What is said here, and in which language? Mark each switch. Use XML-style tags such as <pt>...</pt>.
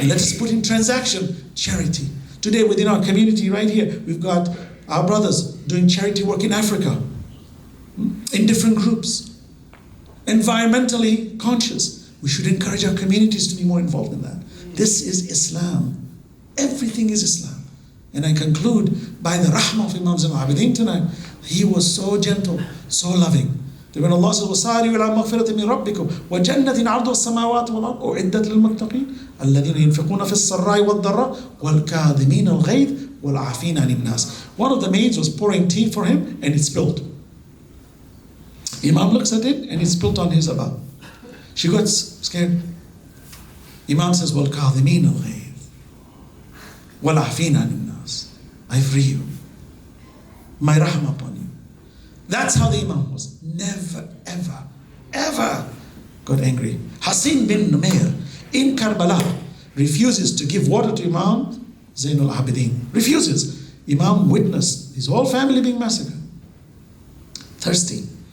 <en>And let us put in transaction charity. Today within our community right here, we've got our brothers doing charity work in Africa, in different groups, environmentally conscious. We should encourage our communities to be more involved in that. This is Islam. Everything is Islam. And I conclude by the rahmah of Imam Zainul Abideen tonight. He was so gentle, so loving.</en> <ar>That when Allah says, وَسَارِوا إِلَىٰ مَغْفِرَةٍ مِّن رَبِّكُمْ وَجَنَّةٍ عَرْضُهَا السَّمَاوَاتُ وَالْأَرْضُ أُعِدَّتْ لِلْمُتَّقِينَ الَّذِينَ يُنْفِقُونَ فِي السَّرَّاءِ وَالضَّرَّاءِ وَالْكَاظِمِينَ الْغَيْظَ وَالْعَافِينَ عَنِ النَّاسِ.</ar> <en>One of the maids was pouring tea for him and it spilled. Imam looks at it and it spilled on his abba. She got scared.</en> <ar>Imam says, وَالْكَاظِمِينَ الْغَيْظَ وَالْعَافِينَ عَنِ النَّاسِ.</ar> <en>I free you. My rahmah upon you. That's how the Imam was. Never, ever, ever got angry. Hussain bin Numair in Karbala refuses to give water to Imam Zainul Abideen. Refuses. Imam witnessed his whole family being massacred. Thirsty.</en>